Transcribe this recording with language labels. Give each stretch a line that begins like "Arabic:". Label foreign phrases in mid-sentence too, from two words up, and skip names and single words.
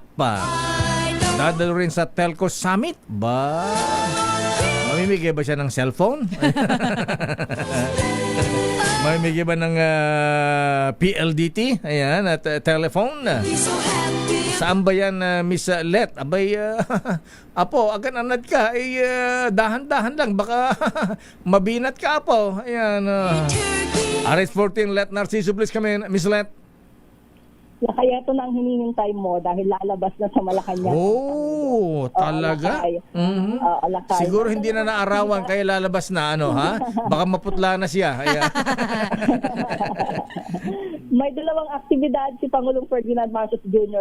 Filipino: Dadalo rin sa Telco Summit. Mamimigay ba siya ng cellphone? Mamimigay ba ng PLDT? Ayan, at telephone. Saan ba yan, Miss Let?
Iloko: Abay, apo, agan anad ka.
Filipino: Dahan-dahan lang. Baka mabinat ka, apo. Ayan. RH14,
English: Let Narciso, please come in.
Filipino: Miss Let. Kaya ito na ang hinihintay mo dahil lalabas na sa Malacanang. Talaga? Lakay. Siguro hindi na naarawan kaya lalabas na ha? Baka maputla na siya. May dalawang aktibidad si Pangulong Ferdinand Marcos Jr.